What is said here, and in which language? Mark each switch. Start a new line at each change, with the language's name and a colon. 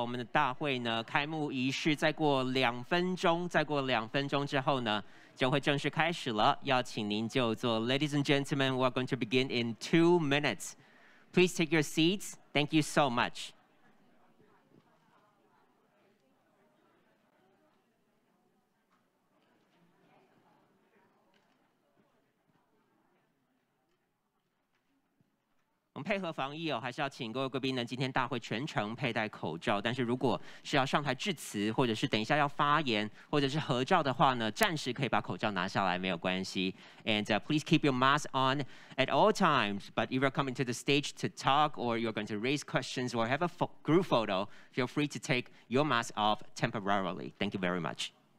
Chinese: 我们的大会呢，开幕仪式再过2分钟，再过2分钟之后呢，就会正式开始了。要请您就座
English: ，Ladies and gentlemen, we're going to begin in 2 minutes. Please take your seats. Thank you so much.
Chinese: 我们配合防疫哦，还是要请各位贵宾呢，今天大会全程佩戴口罩。但是如果是要上台致辞，或者是等一下要发言，或者是合照的话呢，暂时可以把口罩拿下来，没有关系。
English: And please keep your mask on at all times. But if you're coming to the stage to talk, or you're going to raise questions, or have a group photo, feel free to take your mask off temporarily. Thank you very much.